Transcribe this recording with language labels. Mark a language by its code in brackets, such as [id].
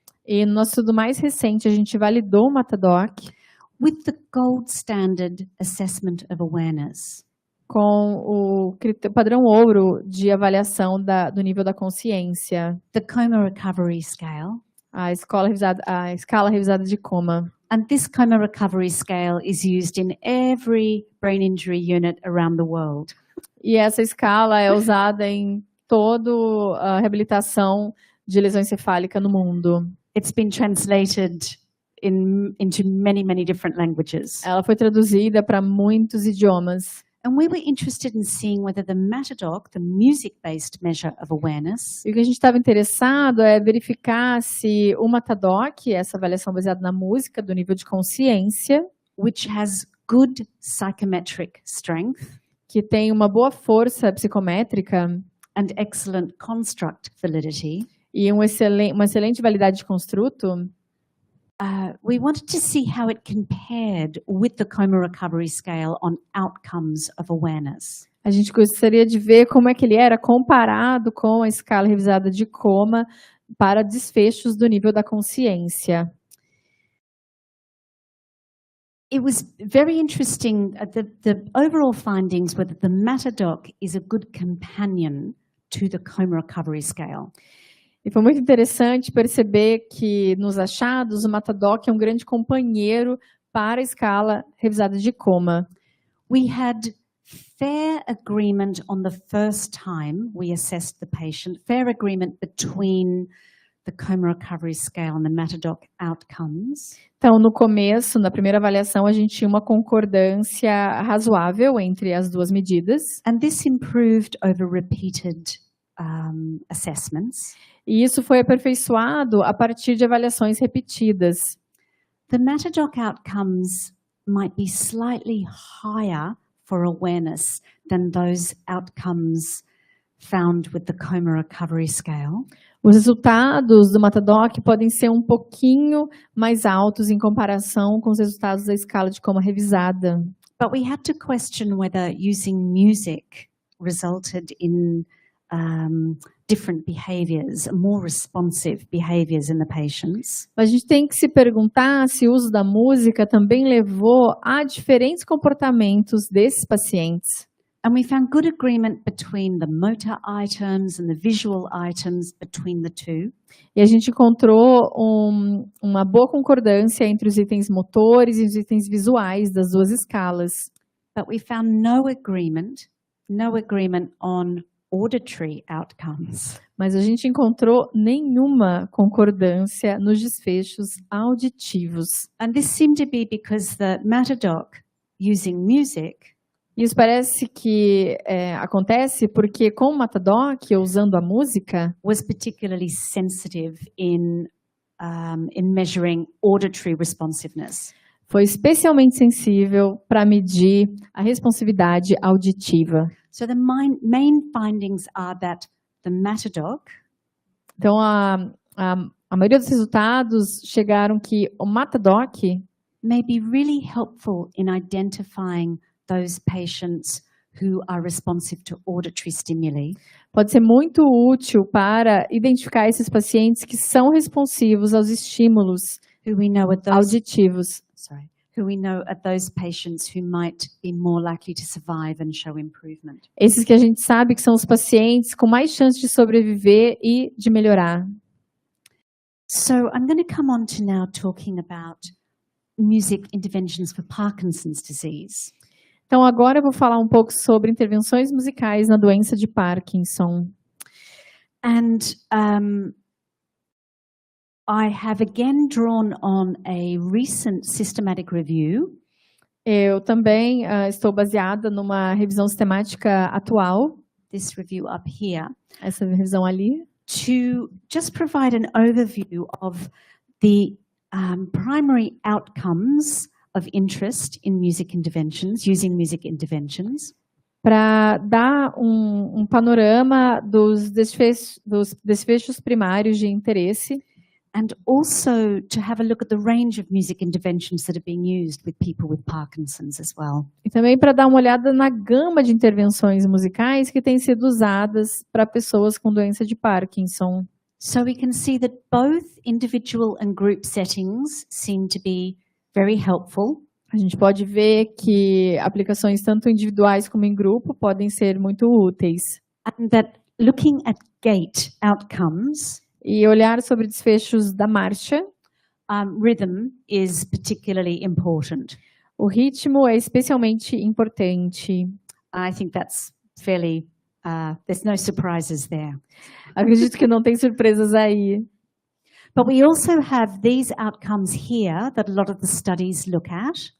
[pt] E no nosso estudo mais recente, a gente validou o Matadoc [en] with the gold standard assessment of awareness. [pt] Com o padrão ouro de avaliação do nível da consciência. [en] The Coma Recovery Scale. [pt] A escala revisada de coma. [en] And this Coma Recovery Scale is used in every brain injury unit around the world. [pt] E essa escala é usada em toda a reabilitação de lesão encefálica no mundo. [en] It's been translated into many, many different languages. [pt] Ela foi traduzida para muitos idiomas. [en] And we were interested in seeing whether the Matadoc, the music-based measure of awareness, [pt] e o que a gente estava interessado é verificar se o Matadoc, essa avaliação baseada na música, do nível de consciência, [en] which has good psychometric strength, [pt] que tem uma boa força psicométrica, [en] and excellent construct validity, [pt] e uma excelente validade de construto, [en] we wanted to see how it compared with the Coma Recovery Scale on outcomes of awareness. [pt] A gente gostaria de ver como é que ele era comparado com a escala revisada de coma para desfechos do nível da consciência. [en] It was very interesting, the overall findings were that the MATADOC is a good companion to the coma recovery scale. [pt] E foi muito interessante perceber que nos achados o MATADOC é um grande companheiro para a escala revisada de coma. [en] We had fair agreement on the first time we assessed the patient, fair agreement between the coma recovery scale and the MATADOC outcomes. [pt] Então, no começo, na primeira avaliação, a gente tinha uma concordância razoável entre as duas medidas. [en] And this improved over repeated assessments. [pt] E isso foi aperfeiçoado a partir de avaliações repetidas. [en] The MATADOC outcomes might be slightly higher for awareness than those outcomes found with the coma recovery scale. [pt] Os resultados do MATADOC podem ser um pouquinho mais altos em comparação com os resultados da escala de coma revisada. [en] But we had to question whether using music resulted in different behaviors, more responsive behaviors in the patients. [pt] A gente tem que se perguntar se o uso da música também levou a diferentes comportamentos desses pacientes. [en] And we found good agreement between the motor items and the visual items between the two. [pt] E a gente encontrou uma boa concordância entre os itens motores e os itens visuais das duas escalas. [en] But we found no agreement on auditory outcomes. [pt] Mas a gente encontrou nenhuma concordância nos desfechos auditivos. [en] And this seemed to be because the MATADOC using music [pt] Isso parece que acontece porque com o MATADOC, usando a música, [en] was particularly sensitive in measuring auditory responsiveness. [pt] Foi especialmente sensível para medir a responsividade auditiva. [en] So the main findings are that the MATADOC, [pt] então, a maioria dos resultados chegaram que o MATADOC [en] may be really helpful in identifying those patients who are responsive to auditory stimuli. [pt] Pode ser muito útil para identificar esses pacientes que são responsivos aos estímulos auditivos. [en] Who we know are those patients who might be more likely to survive and show improvement. [pt] Esses que a gente sabe que são os pacientes com mais chance de sobreviver e de melhorar. [en] So I'm going to come on to now talking about music interventions for Parkinson's disease. [pt] Então agora eu vou falar um pouco sobre intervenções musicais na doença de Parkinson. [en] And I have again drawn on a recent systematic review. [pt] Eu também estou baseada numa revisão sistemática atual. [en] This review up here. [pt] Essa revisão ali. [en] To just provide an overview of the primary outcomes of interest in music interventions, using music interventions. [pt] Para dar um panorama dos desfechos primários de interesse. [en] And also to have a look at the range of music interventions that are being used with people with Parkinson's as well. [pt] E também para dar uma olhada na gama de intervenções musicais que têm sido usadas para pessoas com doença de Parkinson. [en] So we can see that both individual and group settings seem to be very helpful. [pt] A gente pode ver que aplicações tanto individuais como em grupo podem ser muito úteis. [en] And that looking at gait outcomes, [pt] e olhar sobre desfechos da marcha, [en] rhythm is particularly important. [pt] O ritmo é especialmente importante. [en] I think that's fairly, there's no surprises there. [pt] Acredito que não tem surpresas aí. [en] But we also have these outcomes here that a lot of the studies look at.